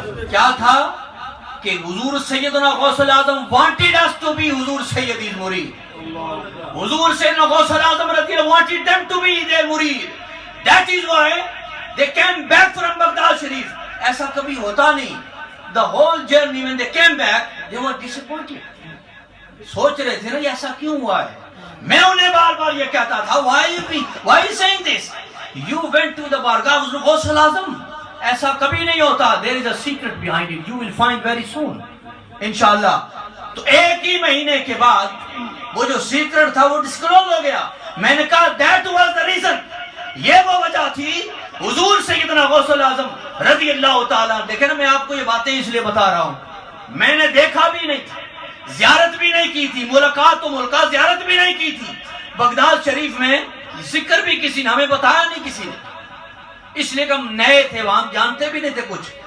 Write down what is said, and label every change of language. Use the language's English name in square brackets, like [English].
[Urdu] کیا تھا کہ [English] حضور سیدنا غوث العظم wanted us to be حضور سیدی مرید. حضور سیدنا غوث العظم رضی اللہ wanted them to be their مرید. That is why they came back from Baghdad Sharif. [Urdu] ایسا کبھی ہوتا نہیں. [English] The whole journey when they came back, they were disappointed. [Urdu] سوچ رہے تھے نا یہ ایسا کیوں ہوا ہے. میں انہیں بار بار یہ کہتا تھا [English] why you saying this? You went to the بارگاہ حضور غوث العظم. [Urdu] ایسا کبھی نہیں ہوتا. [English] There is a secret behind it. You will find very soon. [Urdu] انشاءاللہ. تو ایک ہی مہینے کے بعد وہ جو سیکرٹ تھا وہ ڈسکلوز ہو گیا. میں نے کہا [English] that was the reason. [Urdu] یہ وہ وجہ تھی. حضور سیدنا غوث العظم رضی اللہ تعالیٰ. دیکھیں نا میں آپ کو یہ باتیں اس لیے بتا رہا ہوں، میں نے دیکھا بھی نہیں تھا، زیارت بھی نہیں کی تھی، ملاقات و ملاقات زیارت بھی نہیں کی تھی. بغداد شریف میں ذکر بھی کسی نے ہمیں بتایا نہیں کسی نے، اس لیے کہ ہم نئے تھے وہاں، جانتے بھی نہیں تھے کچھ.